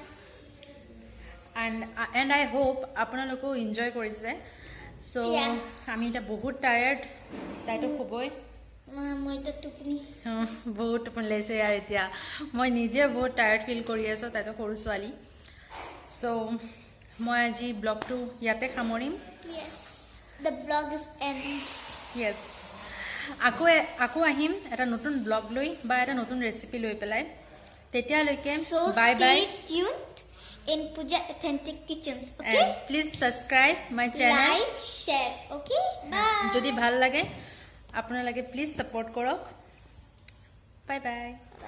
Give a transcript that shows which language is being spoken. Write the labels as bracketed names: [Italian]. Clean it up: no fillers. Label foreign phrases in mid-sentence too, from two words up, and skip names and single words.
[English] and I hope [Assamese] আপোনালোকো enjoy কৰিছে so আমি এটা বহুত টায়াৰ্ড তাইতো খুবই মই তো টুপনি বহুত টোপনি লাগিছে আৰু এতিয়া মই নিজে বহুত [English] tired feel [Assamese] কৰি আছো তাইতো সৰু ছোৱালী so মই আজি ব্লগটো ইয়াতে সামৰিম [English] yes the vlog is ended [Assamese] yes আকৌ আহিম এটা নতুন ব্লগ লৈ বা এটা নতুন ৰেচিপি লৈ পেলাই তেতিয়ালৈকে [English] bye bye stay tuned in Pooja Authentic Kitchens okay and please subscribe my channel like share okay bye [Assamese] যদি ভাল লাগে আপোনালোকে প্লিজ সাপোর্ট কৰক [English] bye bye